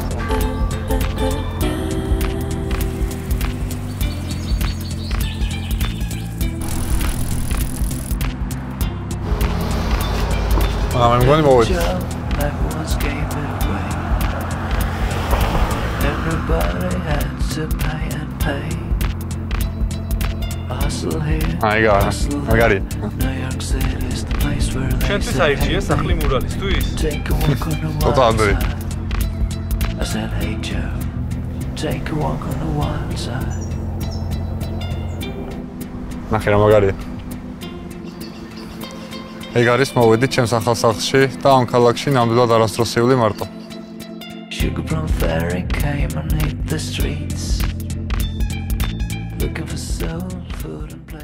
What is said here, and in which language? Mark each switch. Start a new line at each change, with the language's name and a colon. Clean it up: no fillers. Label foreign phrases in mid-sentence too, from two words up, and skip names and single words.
English: I'm going to go with Everybody had to pay and pay. Hustle here. I got it. New York City is the place where they
Georgian: ჩვენთვის აირჩიე სახლი მურალისთვის?
English: take a walk on the wild Totally. side. I said, hey Joe, take a walk on the wild side.
Georgian: ნახე რა მაგარია. ეგ არის მოვედი ჩემს ახალ სახლში და ამ ქალაქში ნამდვილად არასდროსიული მარტო.
English: Sugar from ferry came and hit the streets looking for soul food.